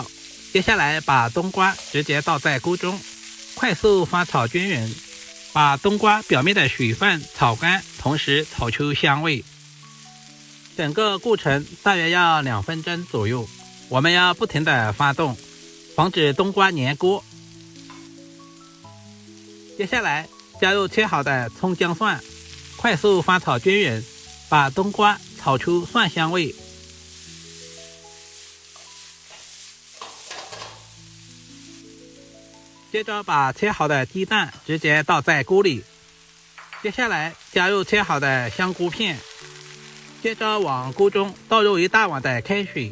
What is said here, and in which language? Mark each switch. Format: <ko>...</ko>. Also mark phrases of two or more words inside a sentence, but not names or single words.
<zh>接下來把冬瓜直接倒在鍋中，快速翻炒均勻，把冬瓜表面的水分炒乾，同時炒出香味。整個過程大約要2分鐘左右，我們要不停地翻動，防止冬瓜粘鍋。接下來加入切好的蔥薑蒜，快速翻炒均勻，把冬瓜炒出蒜香味。接着把切好的雞蛋直接倒在鍋裡，接下來加入切好的香菇片，接着往鍋中倒入1大碗的開水。</zh>